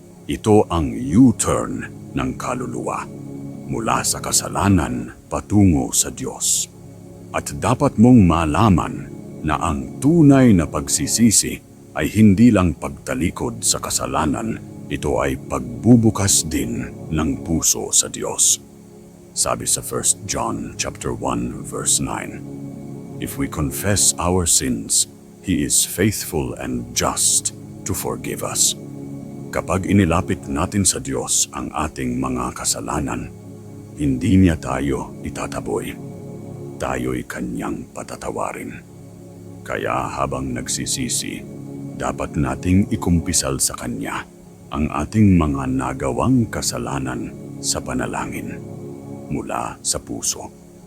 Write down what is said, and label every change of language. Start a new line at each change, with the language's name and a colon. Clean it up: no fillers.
Filipino: Ito ang U-turn ng kaluluwa mula sa kasalanan patungo sa Diyos. At dapat mong malaman na ang tunay na pagsisisi ay hindi lang pagtalikod sa kasalanan, ito ay pagbubukas din ng puso sa Diyos. Sabi sa
English: 1 John chapter 1 verse 9, if we confess our sins, He is faithful and just to forgive us.
Filipino: Kapag inilapit natin sa Diyos ang ating mga kasalanan, hindi niya tayo itataboy. Tayo'y kanyang patatawarin. Kaya habang nagsisisi, dapat nating ikumpisal sa Kanya ang ating mga nagawang kasalanan sa panalangin mula sa puso.